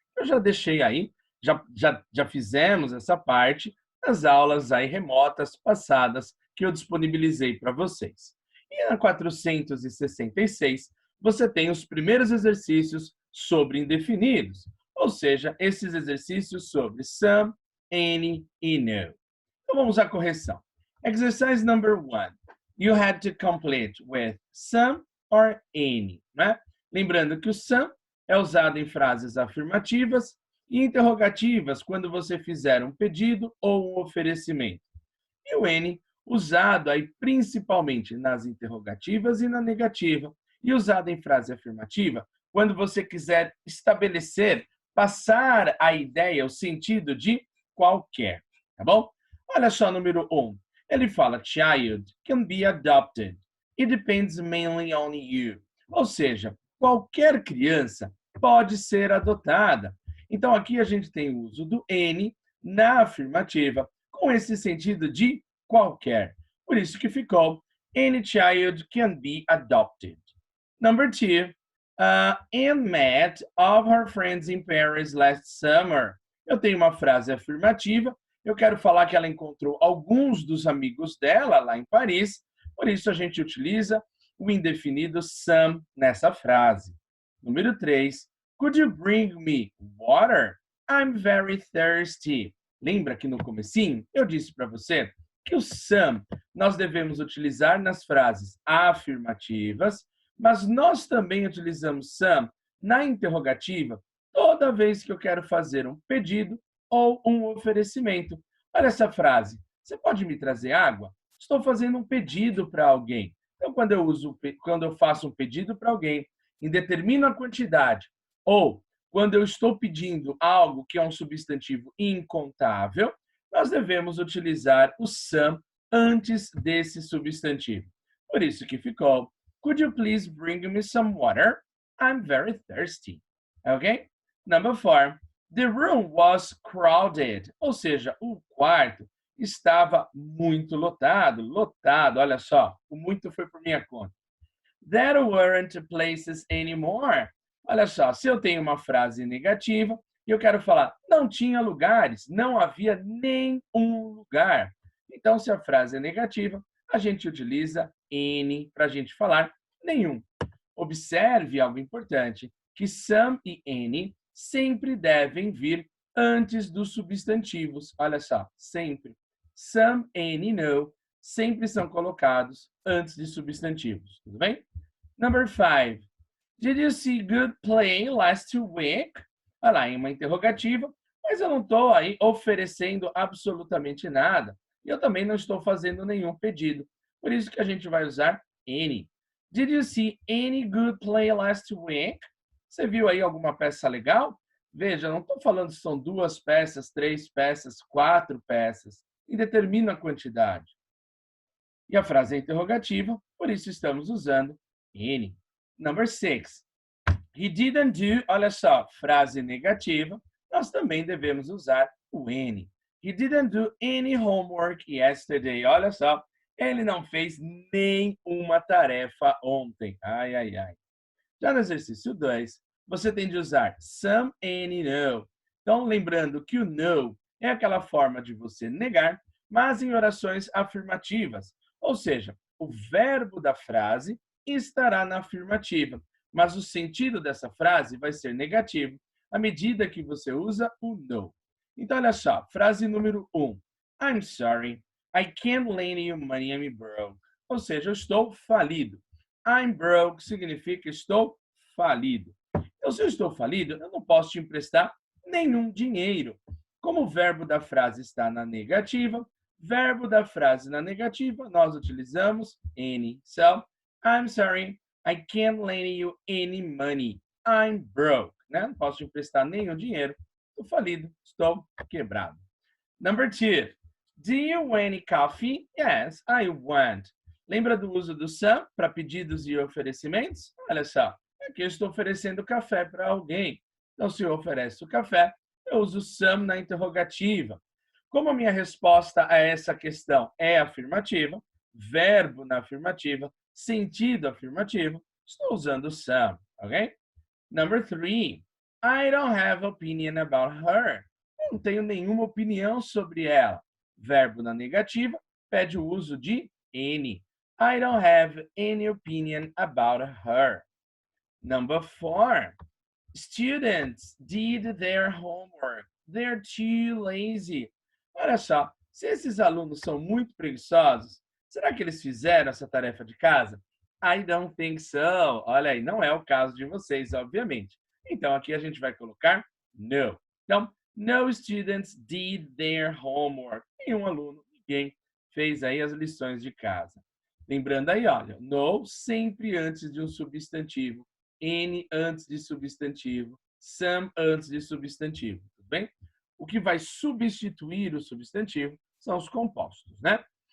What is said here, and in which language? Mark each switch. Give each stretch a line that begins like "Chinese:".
Portuguese: Eu já deixei aí, já fizemos essa parte nas aulas aí remotas passadas que eu disponibilizei para vocês. E na 466, você tem os primeiros exercícios sobre indefinidos, ou seja, esses exercícios sobre some, any e no. Então vamos à correção.
English: Exercise number 1. You had to complete with some or any,
Portuguese: né? Lembrando que o some é usado em frases afirmativas e interrogativas quando você fizer um pedido ou um oferecimento. E o any usado aí principalmente nas interrogativas e na negativa, e usado em frase afirmativa quando você quiser estabelecer, passar a ideia, o sentido de qualquer, tá bom? Olha só, número 1. Ele fala,
English: child can be adopted. It depends mainly on you.
Portuguese: Ou seja, qualquer criança pode ser adotada. Então, aqui a gente tem o uso do any na afirmativa, com esse sentido de qualquer. Por isso que ficou,
English: any child can be adopted. Number 2, Anne met all her friends in Paris last summer.
Portuguese: Eu tenho uma frase afirmativa. Eu quero falar que ela encontrou alguns dos amigos dela lá em Paris, por isso a gente utiliza o indefinido some nessa frase. Número 3.
English: Could you bring me water? I'm very thirsty.
Portuguese: Lembra que no comecinho eu disse para você que o some nós devemos utilizar nas frases afirmativas, mas nós também utilizamos some na interrogativa toda vez que eu quero fazer um pedido ou um oferecimento. Olha essa frase. Você pode me trazer água? Estou fazendo um pedido para alguém. Então, quando eu faço um pedido para alguém, indetermino a quantidade, ou quando eu estou pedindo algo que é um substantivo incontável, nós devemos utilizar o some antes desse substantivo. Por isso que ficou,
English: could you please bring me some water? I'm very thirsty. Ok? Number 4. The room was crowded,
Portuguese: ou seja, o quarto estava muito lotado, olha só, o muito foi por minha conta.
English: There weren't places anymore.
Portuguese: Olha só, se eu tenho uma frase negativa e eu quero falar não tinha lugares, não havia nem um lugar. Então, se a frase é negativa, a gente utiliza any para a gente falar nenhum. Observe algo importante, que some e any sempre devem vir antes dos substantivos. Olha só, sempre. Some, any, no, sempre são colocados antes de substantivos. Tudo bem?
English: Number 5. Did you see good play last week?
Portuguese: Olha lá, em uma interrogativa, mas eu não estou aí oferecendo absolutamente nada. E eu também não estou fazendo nenhum pedido. Por isso que a gente vai usar any.
English: Did you see any good play last week?
Portuguese: Você viu aí alguma peça legal? Veja, não estou falando se são 2 peças, 3 peças, 4 peças. Indetermina a quantidade. E a frase é interrogativa, por isso estamos usando any.
English: Number 6. He didn't do,
Portuguese: olha só, frase negativa, nós também devemos usar o any.
English: He didn't do any homework yesterday.
Portuguese: Olha só, ele não fez nenhuma tarefa ontem. Ai, ai, ai. Já no exercício 2, você tem de usar some, any, no. Então, lembrando que o no é aquela forma de você negar, mas em orações afirmativas. Ou seja, o verbo da frase estará na afirmativa. mas o sentido dessa frase vai ser negativo à medida que você usa o no. Então, olha só, frase número 1.
English: I'm sorry, I can't lend you money, I'm broke.
Portuguese: Ou seja, eu estou falido.
English: I'm broke
Portuguese: significa estou falido. Então, se eu estou falido, eu não posso te emprestar nenhum dinheiro. Como o verbo da frase está na negativa, verbo da frase na negativa, nós utilizamos any.
English: So, I'm sorry, I can't lend you any money. I'm broke.
Portuguese: Né? Não posso te emprestar nenhum dinheiro. Estou falido, estou quebrado.
English: Number 2. Do you want any coffee? Yes, I want.
Portuguese: Lembra do uso do some para pedidos e oferecimentos? Olha só, aqui eu estou oferecendo café para alguém. Então, se eu ofereço café, eu uso some na interrogativa. Como a minha resposta a essa questão é afirmativa, verbo na afirmativa, sentido afirmativo, estou usando some, ok?
English: Number 3. I don't have opinion about her.
Portuguese: Eu não tenho nenhuma opinião sobre ela. Verbo na negativa pede o uso de any.
English: I don't have any opinion about her. Number 4. Students did their homework. They're too lazy.
Portuguese: Olha só, se esses alunos são muito preguiçosos, será que eles fizeram essa tarefa de casa?
English: I don't think so.
Portuguese: Olha aí, não é o caso de vocês, obviamente. Então, aqui a gente vai colocar no. Então,
English: no students did their homework.
Portuguese: Nenhum aluno, ninguém fez aí as lições de casa. Lembrando aí, olha, no sempre antes de um substantivo, any antes de substantivo, some antes de substantivo, tudo bem? O que vai substituir o substantivo são os compostos, né?